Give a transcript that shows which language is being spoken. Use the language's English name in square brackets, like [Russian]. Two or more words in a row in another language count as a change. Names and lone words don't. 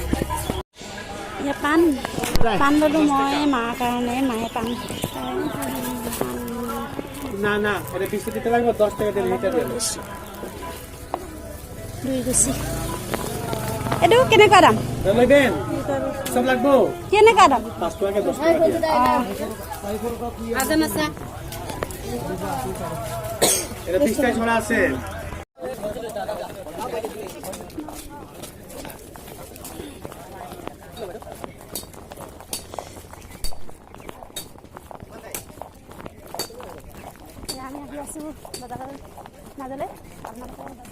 [Assamese] পাণ পাণ ল'লোঁ মই মাৰ কাৰণে মায়ে পাণ [Bangla] না না এটা 20 দিতে লাগবে 10 টাকা দিয়ে লিটার দেব [Assamese] 2 গুছি এইটো কেনেকুৱা দাম [Bangla] লইবেন সব লাগবো [Assamese] কেনেকুৱা দাম 5 টাকা 10 টাকা আজান আছে এটা 20 টাকা ছড়া আছে আমি আহি আছোঁ বজাৰৰ মাজলৈ আপোনালোকৰ